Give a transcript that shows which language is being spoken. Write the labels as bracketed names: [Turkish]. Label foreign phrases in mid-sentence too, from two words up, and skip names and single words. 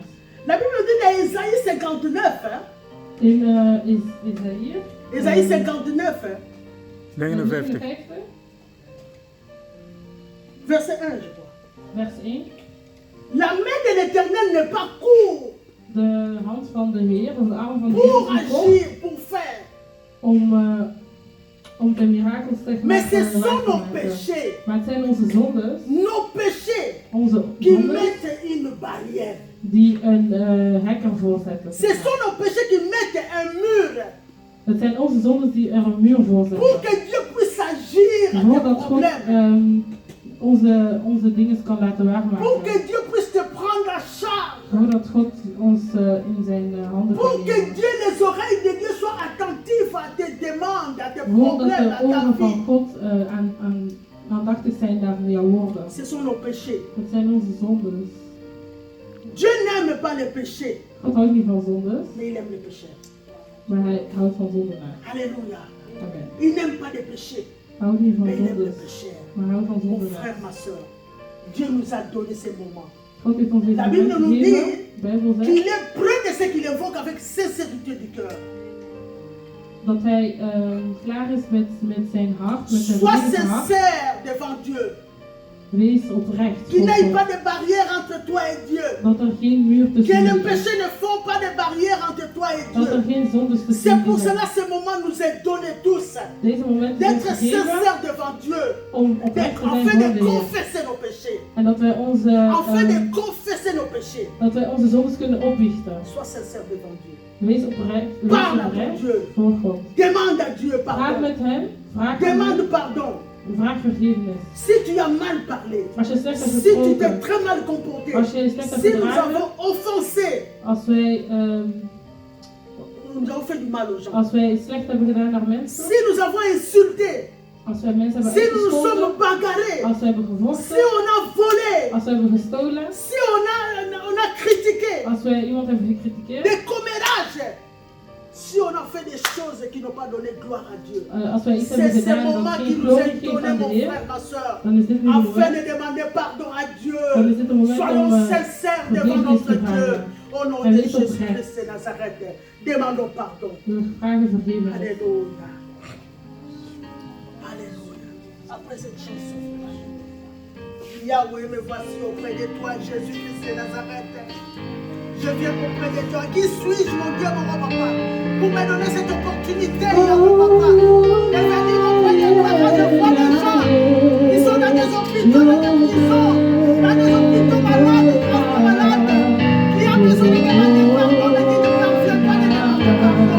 [French] La Bible dit dans Isaïe 59, hein? [Dutch] In Isaïe, [French] Isaïe 59, hein? 59. Verset 1, je crois. [Dutch] vers 1. [French] La main de l'Éternel n'est pas courte [Dutch] De hand van de Heer, of de arm van de [French] pour [Dutch] Heer is niet kort [French] agir, pour faire. [Dutch] om de mirakels te [French] Mais ce [Dutch] maken. [French] sont nos péchés, [Dutch] Maar het zijn onze zondes, [French] nos péchés [Dutch] onze [French] qui [Dutch] zondes [French] mettent une barrière. [Dutch] die een hek ervoor zetten. [French] Ce sont nos péchés qui mettent un mur [Dutch] Het zijn onze zondes die er een muur voor [French] pour [Dutch] zetten. [French] que Dieu puisse agir à tes [Dutch] Voordat God [French] problèmes. [Dutch] onze dingen kan laten [French] Pour [Dutch] waarmaken. [French] que Dieu puisse te prendre en charge. [Dutch] Voordat God ons in zijn handen [French] Pour [Dutch] kan [French] que [Dutch] nemen. [French] Dieu, les oreilles de Dieu soient attentives à tes demandes, à tes [Dutch] Voordat [French] problèmes, [Dutch] de [French] à ta [Dutch] oren van [French] vie. [Dutch] God aandachtig zijn naar jouw woorden. [French] Ce sont nos péchés. [Dutch] Het zijn onze zondes. [French] Dieu n'aime pas les péchés, [Dutch] God houdt niet van zondes, [French] mais il aime les péchés. [Dutch] maar Hij houdt van zondenaar. [French] Alléluia. Amen. Il n'aime pas les péchés, [Dutch] Hij houdt niet van [French] mais il aime les [Dutch] zondes, [French] péchés. [Dutch] maar hij houdt van [French] Mon [Dutch] zondenaar. [French] frère, ma soeur, Dieu nous a donné ces moments. [Dutch] God heeft ons deze [French] La Bible [Dutch] momenten [French] nous [Dutch] gegeven. [French] dit [Dutch] De Bijbel zegt [French] qu'il est près de ceux qui l'invoquent avec sincérité du cœur. [Dutch] dat hij klaar is met zijn hart, met zijn [French] Sois [Dutch] volledige hart. [French] sincère devant Dieu. [Dutch] Wees oprecht. [French] Qu'il [Dutch] voor [French] n'y ait [Dutch] God. [French] pas de barrière entre toi et Dieu. [Dutch] Dat er geen muur [French] Que [Dutch] tussen [French] les [Dutch] jullie is. [French] péchés ne font pas de barrière entre toi et [Dutch] Dat er [French] Dieu. [Dutch] geen zondes tussen [French] C'est pour [Dutch] jullie [French] cela [Dutch] zijn. [French] que ce moment nous est donné tous [Dutch] Deze momenten zijn [French] d'être [Dutch] gegeven [French] sincères devant Dieu, [Dutch] om oprecht te zijn [French] afin [Dutch] voor [French] de [Dutch] de Heer. [French] confesser nos péchés, [Dutch] En dat wij [French] afin de confesser nos péchés. [Dutch] onze zondes kunnen opbiechten. [French] Sois sincère devant Dieu. [Dutch] Wees oprecht [French] Parle à ton Dieu. [Dutch] voor God. [French] Demande à Dieu [Dutch] Praat [French] pardon. [Dutch] met hem. Vraag aan [French] Demande [Dutch] hem. [French] pardon. [Dutch] Vraag vergiffenis. [French] Si tu as mal parlé, [Dutch] Als je slecht hebt [French] si tu t'es [Dutch] gesproken, [French] très mal comporté, [Dutch] als je slecht hebt [French] si nous [Dutch] gedragen, [French] avons offensé, [Dutch] als wij [French] nous avons fait du mal aux gens, [Dutch] slecht hebben gedaan naar mensen, [French] si nous avons insulté, [Dutch] als wij mensen hebben [French] si nous nous [Dutch] uitgescholden, [French] sommes bagarrés, [Dutch] als we hebben [French] si [Dutch] gevochten, [French] on a volé, [Dutch] als we hebben gestolen, [French] si on a critiqué, [Dutch] als wij iemand hebben gecritikeerd, [French] des commérages, si on a fait des choses qui n'ont pas donné gloire à Dieu. [Dutch] als wij iets hebben [French] C'est ce [Dutch] gedaan dat [French] moment qui [Dutch] geen [French] nous [Dutch] glorie [French] est [Dutch] geeft [French] donné, [Dutch] aan de [French] mon [Dutch] Heer, [French] frère, ma soeur, [Dutch] dan is dit nu een [French] afin [Dutch] moment. [French] de demander pardon à Dieu. [Dutch] Dan is dit een moment [French] Soyons [Dutch] om [French] sincères devant [Dutch] vergiffenis [French] notre [Dutch] te [French] Dieu. [Dutch] vragen. [French] Au nom [Dutch] En [French] de [Dutch] wees oprecht. [French] Jésus-Christ de Nazareth, demandons pardon. [Dutch] We vragen vergiffenis. [French] Alléluia. Alléluia. Après cette chanson, Yahweh, me voici auprès de toi, Jésus-Christ de Nazareth. Je viens auprès de toi. Qui suis-je, mon Dieu, mon roi, papa, pour me donner cette opportunité, Yahweh, papa, de venir auprès de toi quand je vois des gens qui sont dans des hôpitaux, dans des prisons, dans des hôpitaux malades, gravement malades, qui ont besoin de demander pardon, mais qui ne parviennent pas de demander pardon.